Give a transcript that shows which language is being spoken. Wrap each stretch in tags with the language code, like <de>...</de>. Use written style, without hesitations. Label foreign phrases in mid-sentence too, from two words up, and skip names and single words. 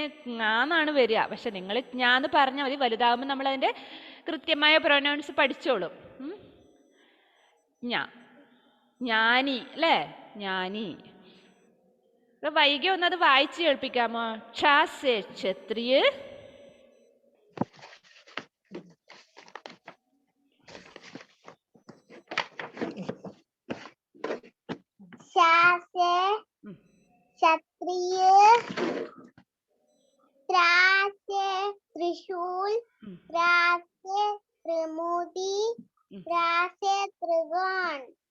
<ml>ജ്ഞാന്നാണ് വരിക. പക്ഷെ നിങ്ങൾ ജ്ഞാന്ന് പറഞ്ഞാൽ മതി, വലുതാകുമ്പോൾ നമ്മൾ അതിന്റെ കൃത്യമായ പ്രൊനൗൺസ് പഠിച്ചോളും. ജ്ഞ, ജ്ഞാനി അല്ലേ, ജ്ഞാനി. വൈകി ഒന്നത് വായിച്ച് കേൾപ്പിക്കാമോ?</ml> <hi>क्ष से क्षत्रिय, क्षत्रिय, त्रा से त्रिशूल, त्रा से त्रिमूर्ति, त्रा से त्रिकोण,</hi>